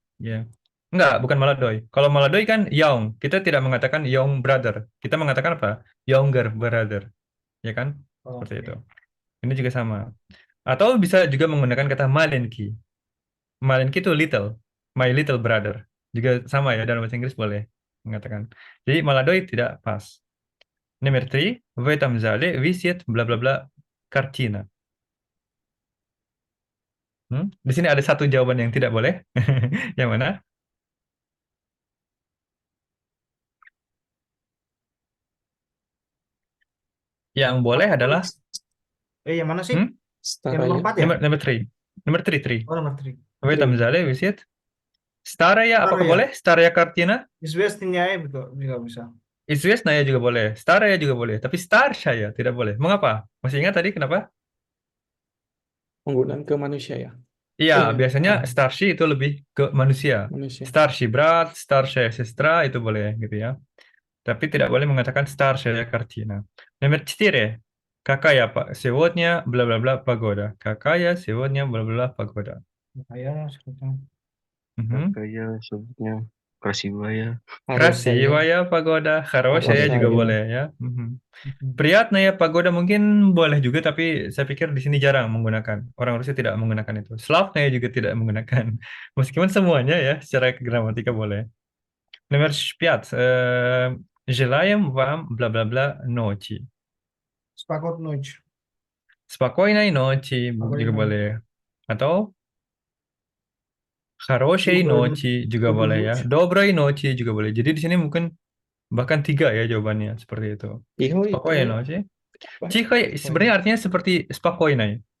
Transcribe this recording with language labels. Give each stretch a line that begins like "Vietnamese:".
Indonesian: Ya. Enggak, bukan Maladoy. Kalau Maladoy kan young. Kita tidak mengatakan
English: young brother.
Indonesian: Kita mengatakan apa?
English: Younger brother.
Indonesian: Ya kan? Seperti itu. Oke. Ini juga sama. Atau bisa juga menggunakan kata malenki. Malenki itu little.
English: My little brother.
Indonesian: Juga sama ya dalam bahasa Inggris boleh mengatakan. Jadi Maladoy tidak pas. Nomor 3.
Russian: В этом зале висит бла-бла-бла картина.
Indonesian: Di sini ada satu jawaban yang tidak boleh. Yang mana? Yang boleh adalah Yang mana sih? hmm? Yang nomor
Russian: Staraya.
Indonesian: 4 ya?
English: Number three. Number three.
Indonesian: Oh, nomor 3.
Russian: Apa там взяли? Висит. Staraya, apakah Staraya.
Indonesian: boleh?
Russian: Staraya Kartina?
Indonesian: Известная betul juga bisa. Izvestnaya juga boleh. Staraya juga boleh. Tapi Starshaya tidak boleh. Mengapa? Masih ingat tadi kenapa? Penggunaan ke manusia ya. Iya, Iya. biasanya Starshi itu lebih ke manusia. Manusia. Starshi berat,
Russian: Starshaya sestra
Indonesian: itu boleh gitu ya. Tapi tidak boleh mengatakan
Russian: Starshaya Kartina.
Indonesian: Nomor 4.
Russian: Какая сегодня бла-бла-бла погода? Какая сегодня бла-бла-бла погода?
Indonesian: Kayak sekarang. Mhm. Kayak sebutnya Krasivaya. Harusnya.
Russian: Красивая погода, хорошая
Indonesian: juga Harusnya. boleh ya.
Russian: Приятная погода
Indonesian: mungkin boleh juga, tapi saya pikir di sini jarang menggunakan. Orang Rusia tidak menggunakan itu. Slavnya juga tidak menggunakan. Meskipun semuanya ya secara gramatika boleh. Nomor 5.
Russian: Желаем вам бла-бла-бла ночи. Spakot Noj. Спокойной ночи
Indonesian: juga boleh. Atau
Russian: хорошей ночи
Indonesian: juga boleh ya.
Russian: Доброй ночи
Indonesian: juga boleh. Jadi di sini mungkin bahkan 3 ya jawabannya seperti itu. Iho itu.
Russian: Спокойной ночи.
Indonesian: Apa? Тихо sebenarnya artinya seperti спокойной.